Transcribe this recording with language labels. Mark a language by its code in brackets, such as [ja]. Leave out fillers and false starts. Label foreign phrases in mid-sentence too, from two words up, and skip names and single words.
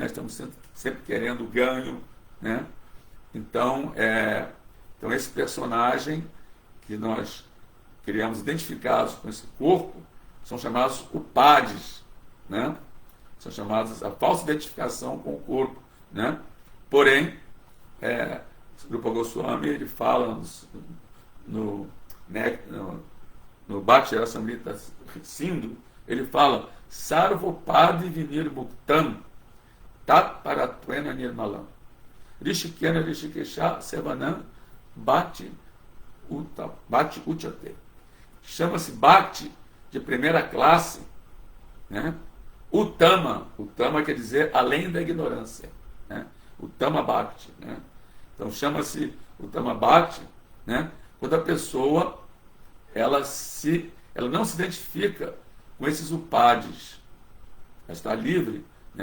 [pt] Estamos sempre querendo ganho, né? Então esse personagem que nós criamos identificados com esse corpo são chamados upades, né? São chamados a falsa identificação com o corpo, né? Porém, o Rupa Goswami ele fala no Bhakti Rasamrita Sindhu, [sa] ele fala Sarvopadi Vinir Bhuktam Tat Paratwena Nirmalam Rishikena Rishikesha Sevanam Bhakti Uchate. [pt] Chama-se Bhakti de primeira classe, né? Uttama quer dizer além da ignorância, né? [sa] Uttama Bhakti, [pt] né? Então chama-se [sa] Uttama Bhakti, [pt] né? Quando a pessoa ela não se identifica com esses upadis, ela está livre, né?